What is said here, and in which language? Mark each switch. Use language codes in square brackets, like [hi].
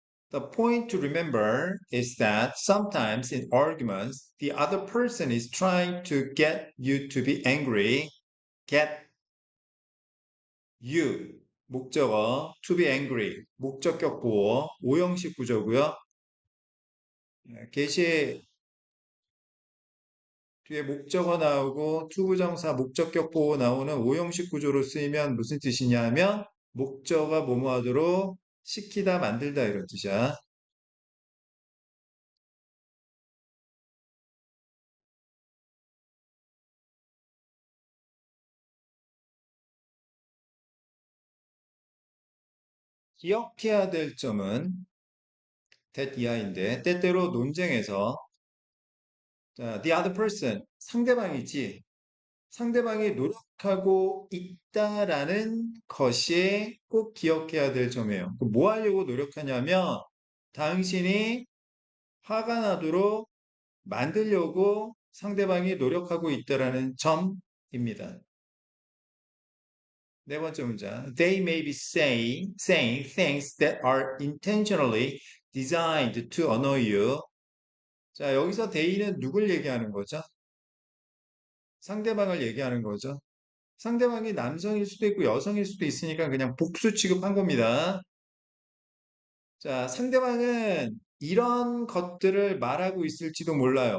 [en] The point to remember is that sometimes in arguments, the other person is trying to get you to be angry. Get you. [ko] 목적어 [en] to be angry. [ko] 목적격 보어. 오형식 구조고요. 게시에 뒤에 목적어 나오고 투부정사 목적격 보호 나오는 오형식 구조로 쓰이면 무슨 뜻이냐면 목적어가 뭐뭐 하도록 시키다 만들다 이런 뜻이야. 기억해야 될 점은 that 이하인데 때때로 논쟁에서 자, [en] the other person [ko] 상대방이지 상대방이 노력하고 있다라는 것이 꼭 기억해야 될 점이에요. 뭐 하려고 노력하냐면 당신이 화가 나도록 만들려고 상대방이 노력하고 있다라는 점입니다. 네 번째 문장. [en] They may be saying things that are intentionally designed to annoy you. [ko] 자, 여기서 they는 누굴 얘기하는 거죠? 상대방을 얘기하는 거죠. 상대방이 남성일 수도 있고 여성일 수도 있으니까 그냥 복수 취급한 겁니다. 자, 상대방은 이런 것들을 말하고 있을지도 몰라요.